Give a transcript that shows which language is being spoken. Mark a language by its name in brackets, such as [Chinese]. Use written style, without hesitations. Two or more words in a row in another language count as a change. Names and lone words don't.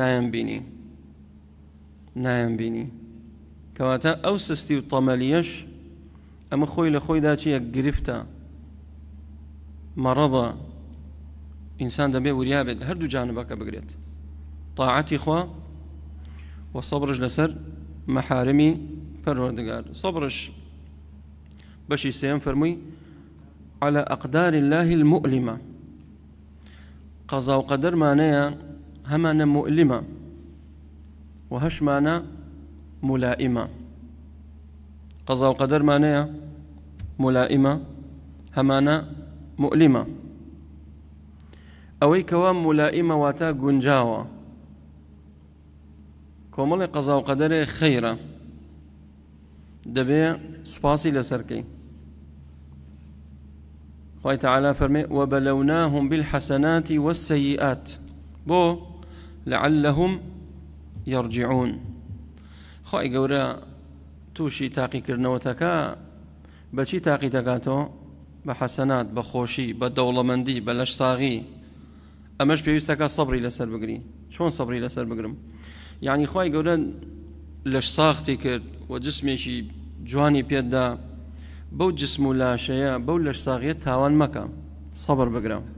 [Central Kurdish] نایان بینی کەواتە ئەو سستی و تەمەلیەش ئەمە خۆی لە خۆیدا چیە گرفتە مەڕەضە ئینسان دەبێ وریا بێت هەردوو جانبەکە بگرێت طاعەتی خوا و سەبرش لەسەر مەحارمی پەروەردگار سەبرش بەشی سێم فەرمووی [Arabic] على أقدار الله المؤلمة [Central Kurdish] قەزا و قەدەرمانەیە هەمانە مؤلمە و هەشمانە ملائمة قەزا و قەدەرمانەیە ملائمة هەمانە مؤلمة ئەوەی کەوا ملائمە واتە گونجاوە کۆمەڵی قەزا و قەدەرێ خەیرە دەبێ سوپاسی لەسەرکەی خوای تعالى فرمي [Arabic] وبلوناهم بالحسنات والسيئات [Central Kurdish] بو لعلهم يرجعون خوای گەورە تووشی تاقی کردنەوەتەکە بەچی تاقی دەکاتەوە بە حەسەنات بە خۆشی بە دەوڵەمەندی بە لەش ساغی ئەمەش پێویستەکە سەبری لەسەر بگری چۆن سەبری لەسەر بگرم یعنی خوای گەورە لەش ساختی کرد و جسمێکی جوانی پێدا بەو جسم و لاشەیە بەو لەش ساغیە تاوان مەکە سەبر بگرە